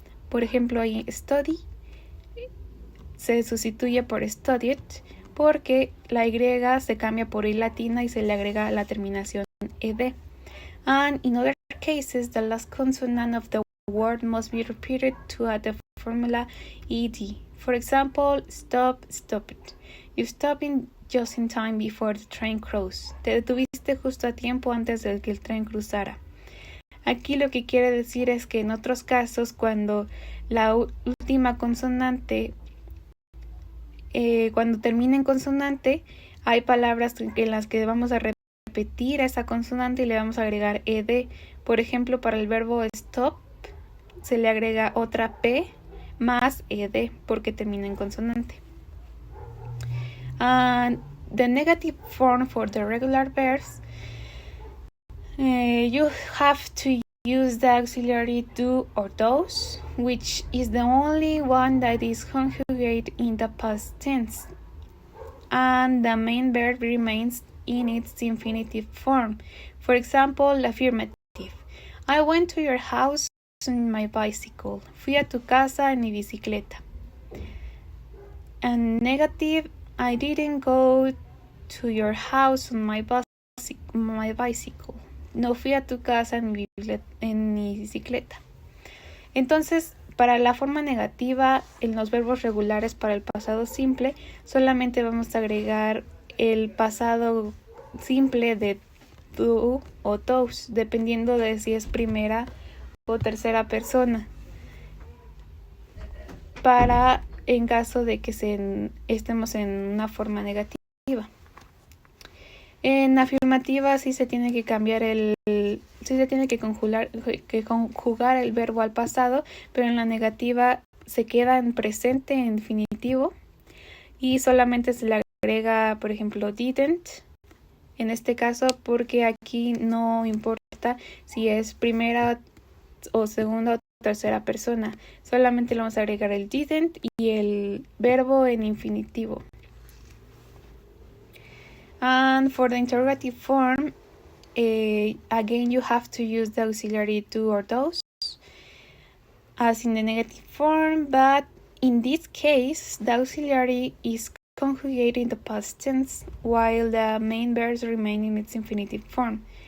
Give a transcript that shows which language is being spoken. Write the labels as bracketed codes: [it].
[es] Por ejemplo, ahí study se sustituye por studied porque la Y se cambia por I latina y se le agrega la terminación ED. [en] And in other cases, the last consonant of the word must be repeated to add the formula ED. For example, stop, stopped. You stopped just in time before the train crossed. [es] Te detuviste justo a tiempo antes de que el tren cruzara. Aquí lo que quiere decir es que en otros casos, cuando la última consonante, cuando termina en consonante, hay palabras en las que vamos a repetir esa consonante y le vamos a agregar ED. Por ejemplo, para el verbo stop se le agrega otra P más ED porque termina en consonante. [en] And the negative form for the regular verbs, you have to use the auxiliary do or does, which is the only one that is conjugated in the past tense. And the main verb remains in its infinitive form. For example, affirmative. I went to your house on my bicycle. [es] Fui a tu casa en mi bicicleta. [en] And negative, I didn't go to your house on my bicycle. [es] No fui a tu casa en mi bicicleta. Entonces, para la forma negativa, en los verbos regulares para el pasado simple, solamente vamos a agregar el pasado simple de do o those, dependiendo de si es primera o tercera persona, para en caso de que estemos en una forma negativa. En afirmativa sí se tiene que cambiar sí se tiene que conjugar el verbo al pasado, pero en la negativa se queda en presente, en infinitivo, y solamente se le agrega, por ejemplo, didn't, en este caso, porque aquí no importa si es primera o segunda o tercera persona, solamente le vamos a agregar el didn't y el verbo en infinitivo. [en] And for the interrogative form, again you have to use the auxiliary do or those as in the negative form, but in this case the auxiliary is conjugating the past tense while the main verbs remain in its infinitive form.